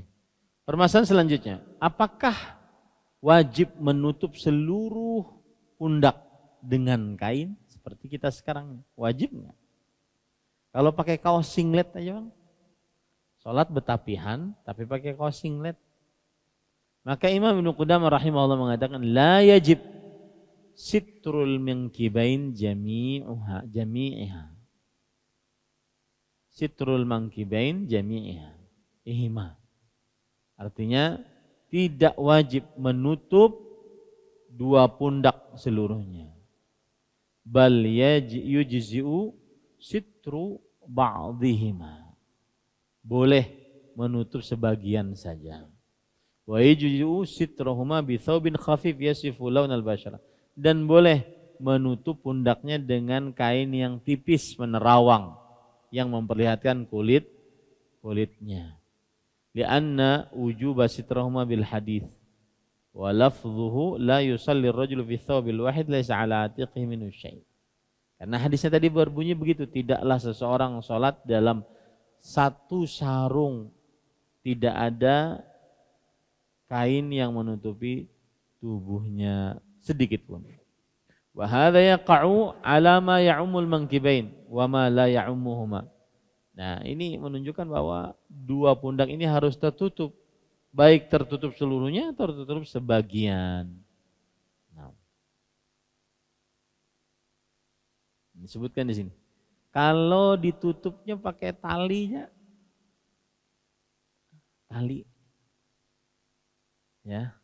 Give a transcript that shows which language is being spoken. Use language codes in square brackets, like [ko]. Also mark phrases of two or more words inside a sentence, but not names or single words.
[id] Permasalahan selanjutnya, apakah wajib menutup seluruh pundak dengan kain seperti kita sekarang? Wajib nggak? Kalau pakai kaos singlet aja bang, sholat betapihan tapi pakai kaos singlet. Maka Imam Ibnu Qudamah rahimahullah mengatakan [ar] لا يجب ستر المنكبين جميعها. ستر المنكبين جميعها. Ihma. [id] Artinya tidak wajib menutup dua pundak seluruhnya. [ar] بل يجزئ ستر بعضهما. [id] Boleh menutup sebagian saja. [ar] ويجزئ سترهما بثوب خفيف يصف لون البشرة. [id] Dan boleh menutup pundaknya dengan kain yang tipis menerawang yang memperlihatkan kulitnya. [ar] لأن وجوب سترهما بالحديث ولفظه لا يصلي الرجل في الثوب الواحد ليس على عاتقه منه شيء'. [id] Karena hadisnya tadi berbunyi begitu, tidaklah seseorang salat dalam satu sarung, tidak ada kain yang menutupi tubuhnya sedikit pun. [ar] وهذا يقع على ما يعم المنكبين وما لا يعمهما. [id] Nah, ini menunjukkan bahwa dua pundak ini harus tertutup, baik tertutup seluruhnya atau tertutup sebagian. Nah, disebutkan di sini. Kalau ditutupnya pakai talinya, tali, ya.